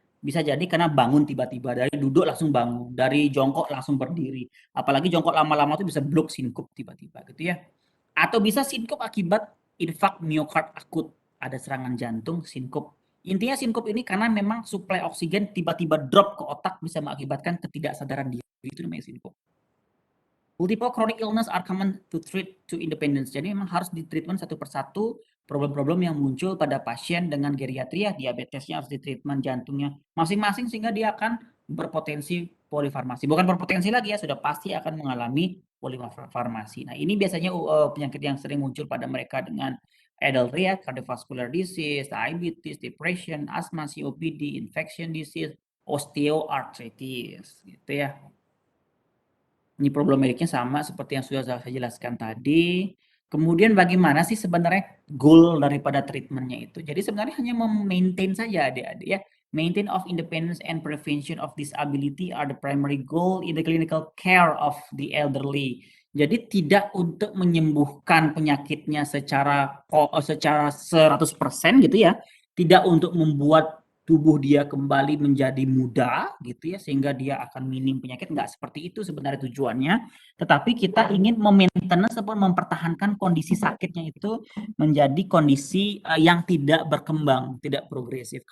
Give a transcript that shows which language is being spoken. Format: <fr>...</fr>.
<id>Bisa jadi karena bangun tiba-tiba, dari duduk langsung bangun, dari jongkok langsung berdiri. Apalagi jongkok lama-lama tuh bisa blok sinkup tiba-tiba gitu ya. Atau bisa sinkup akibat infark miokard akut, ada serangan jantung sinkup. Intinya sinkup ini karena memang suplai oksigen tiba-tiba drop ke otak bisa mengakibatkan ketidaksadaran diri. Itu namanya sinkup.</id> <en>Multiple chronic illness are common to treat to independence.</en> <id>Jadi memang harus ditreatment satu persatu problem-problem yang muncul pada pasien dengan geriatria, diabetesnya harus ditreatment, jantungnya masing-masing sehingga dia akan berpotensi polifarmasi. Bukan berpotensi lagi ya, sudah pasti akan mengalami polifarmasi. Nah, ini biasanya penyakit yang sering muncul pada mereka dengan adult ya, cardiovascular disease, diabetes, depression, asthma, COPD, infection disease, osteoarthritis gitu ya. Ini problematiknya sama seperti yang sudah saya jelaskan tadi. Kemudian bagaimana sih sebenarnya goal daripada treatmentnya itu? Jadi sebenarnya hanya memaintain saja adik-adik ya.</id> <en>Maintain of independence and prevention of disability are the primary goal in the clinical care of the elderly.</en> <id>Jadi tidak untuk menyembuhkan penyakitnya secara 100% gitu ya. Tidak untuk membuat tubuh dia kembali menjadi muda gitu ya, sehingga dia akan minim penyakit, nggak seperti itu sebenarnya tujuannya, tetapi kita ingin memaintenance ataupun mempertahankan kondisi sakitnya itu menjadi kondisi yang tidak berkembang, tidak progresif.</id>